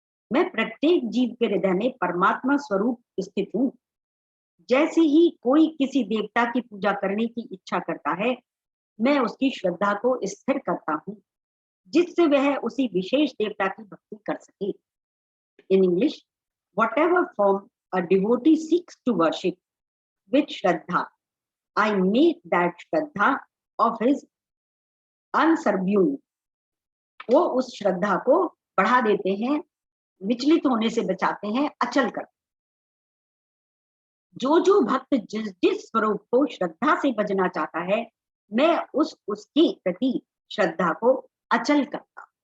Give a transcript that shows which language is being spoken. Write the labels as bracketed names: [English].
[Hindi] मैं प्रत्येक जीव के हृदय में परमात्मा स्वरूप स्थित हूँ। जैसे ही कोई किसी देवता की पूजा करने की इच्छा करता है, मैं उसकी श्रद्धा को स्थिर करता हूँ, जिससे वह उसी विशेष देवता की भक्ति कर सके। [English] In English, whatever form a devotee seeks to worship with Shraddha, I make that Shraddha of his unsubdued। [Hindi] वो उस श्रद्धा को बढ़ा देते हैं, विचलित होने से बचाते हैं, अचल कर। जो जो भक्त जिस जिस स्वरूप को श्रद्धा से भजना चाहता है, मैं उसकी प्रति श्रद्धा को अचल करता।